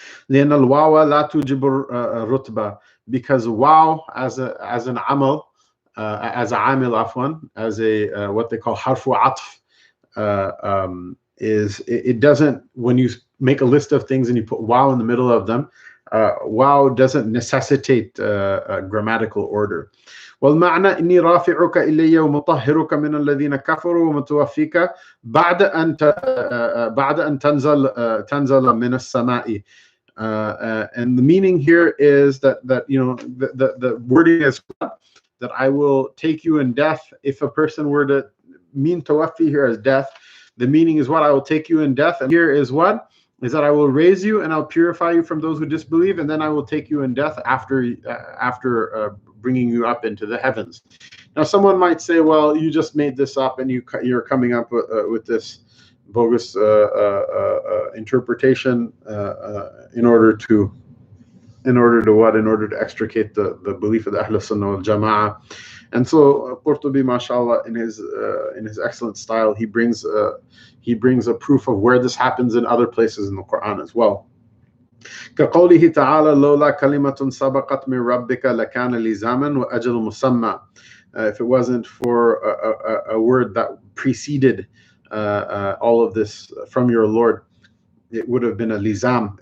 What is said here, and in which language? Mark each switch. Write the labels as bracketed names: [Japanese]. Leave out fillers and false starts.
[Arabic] لأن الواو لا توجب الرتبة, [English] because واو as an amal, as a amil afwan, as a what they call harfu atf, it doesn't, when you make a list of things and you put waw in the middle of them, waw doesn't necessitate grammatical order. [Arabic] والمعنى إني رافعك إلي ومطهرك من الذين كفروا ومتوفيك بعد أن تنزل من السماء. [English] And the meaning here is that the wording is that I will take you in death. If a person were to mean tawafi here as death, the meaning is what? I will take you in death. And here is what? Is that I will raise you and I'll purify you from those who disbelieve, and then I will take you in death after bringing you up into the heavens. Now, someone might say, well, you just made this up and you're coming up with this bogus interpretation in order to what? In order to extricate the belief of the Ahl Sunnah wal Jama'ah. And so Qurtubi, mashallah, in his excellent style, he brings a proof of where this happens in other places in the Quran as well. [Arabic] كقوله تعالى لولا كلمة سبقت من ربك لكان لزاما وأجل مسمى. [English] If it wasn't for a word that preceded all of this from your Lord, it would have been a lizam.